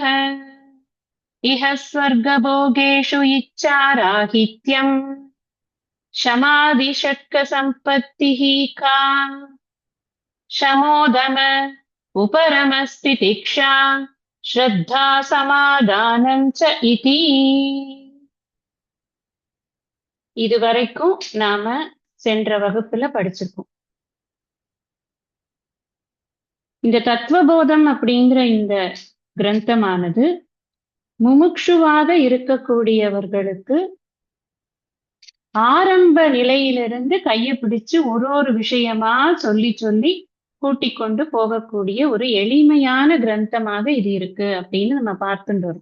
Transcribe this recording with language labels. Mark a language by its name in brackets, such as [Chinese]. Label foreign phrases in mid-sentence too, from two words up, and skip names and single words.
[Sanskrit] इह स्वर्गभोगेषु इच्छाराहित्यम्। शमादिषट्कसम्पत्तिः का? शमोदम उपरमस्तितिक्षा श्रद्धा समादानम् च इति। [Tamil] இதுவரைக்கும் நாம சென்ற வகுப்புல படிச்சிருக்கோம். இந்த தத்துவபோதம் அப்படிங்கிற இந்த கிரந்தமானது முமுட்சுவாக இருக்கக்கூடியவர்களுக்கு ஆரம்ப நிலையிலிருந்து கையை பிடிச்சு ஒரு விஷயமா சொல்லி சொல்லி கூட்டிக் கொண்டு போகக்கூடிய ஒரு எளிமையான கிரந்தமாக இது இருக்கு அப்படின்னு நம்ம பார்த்துட்டு வரோம்.